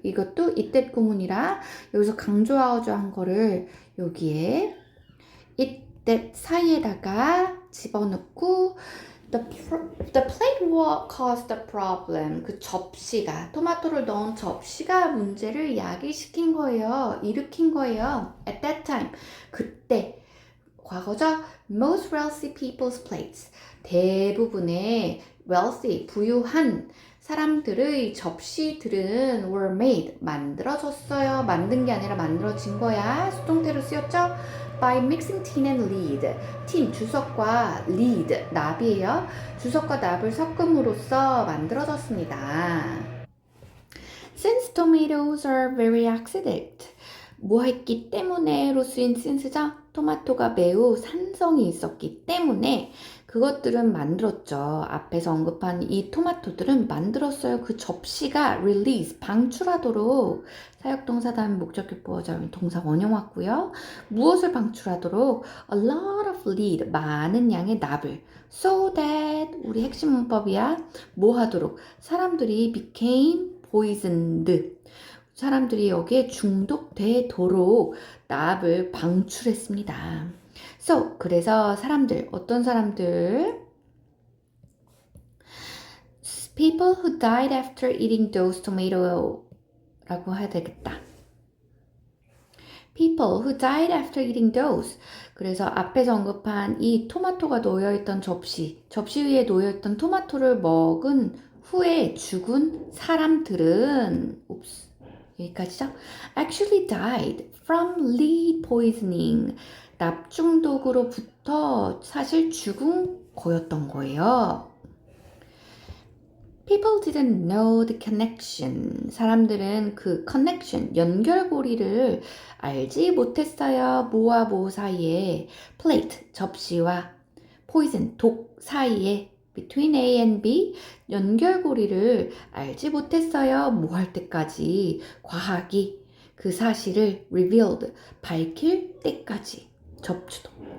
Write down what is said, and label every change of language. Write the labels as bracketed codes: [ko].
[ko] 이것도 이때 구문이라 여기서 강조하죠 한 거를 여기에 it that 사이에다가 집어넣고 [en] the plate caused the problem. [ko] 그 접시가 토마토를 넣은 접시가 문제를 야기시킨 거예요. 일으킨 거예요. [en] At that time. [ko] 그때 과거죠. [en] Most wealthy people's plates. [ko] 대부분의 wealthy, 부유한 사람들의 접시들은 were made, 만들어졌어요. 만든 게 아니라 만들어진 거야. 수동태로 쓰였죠? [en] By mixing tin and lead. [ko] tin, 주석과 lead, 납이에요. 주석과 납을 섞음으로써 만들어졌습니다. [en] Since tomatoes are very acidic. [ko] 뭐 했기 때문에로 쓰인 since죠? 토마토가 매우 산성이 있었기 때문에 그것들은 만들었죠. 앞에서 언급한 이 토마토들은 만들었어요. 그 접시가 release, 방출하도록 사역동사 다음에 목적격 보호자면 동사 원형 왔고요. 무엇을 방출하도록? [en] A lot of lead, [ko] 많은 양의 납을. So that, 우리 핵심 문법이야. 뭐 하도록? 사람들이 [en] became poisoned. [ko] 사람들이 여기에 중독되도록 납을 방출했습니다. So, 그래서 사람들, 어떤 사람들? [en] People who died after eating those tomato [ko] 라고 해야 되겠다. [en] People who died after eating those. [ko] 그래서 앞에서 언급한 이 토마토가 놓여있던 접시 위에 놓여있던 토마토를 먹은 후에 죽은 사람들은, 여기까지죠? [en] Actually died from lead poisoning. [ko] 납중독으로부터 사실 죽은 거였던 거예요. [en] People didn't know the connection. [ko] 사람들은 그 connection, 연결고리를 알지 못했어요. 뭐와 뭐 사이에, plate, 접시와 poison, 독 사이에, between A and B, 연결고리를 알지 못했어요. 뭐 할 때까지, 과학이 그 사실을 revealed, 밝힐 때까지, 접주도.